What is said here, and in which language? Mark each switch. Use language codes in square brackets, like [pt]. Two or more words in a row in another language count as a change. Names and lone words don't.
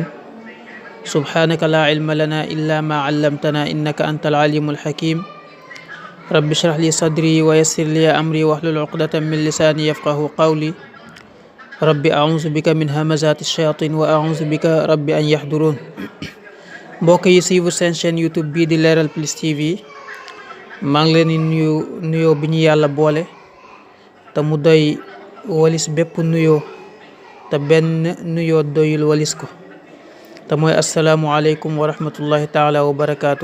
[ar] سبحانك لا علم لنا إلا ما علمتنا إنك أنت العليم الحكيم. رب اشرح لي صدري ويسر لي أمري واحلل عقدة من لساني يفقه قولي. رب أعوذ بك من همزات الشياطين وأعوذ بك رب أن يحضرون. [wo] mbokk yi suivre seen chaîne YouTube bii di Leral Plus TV maa ngi leen di nuyoo bi ñu yàlla boole te mu doy walis bépp nuyoo te benn nuyoo doyul walis ko te mooy [ar] السلام عليكم ورحمة الله تعالى وبركاته.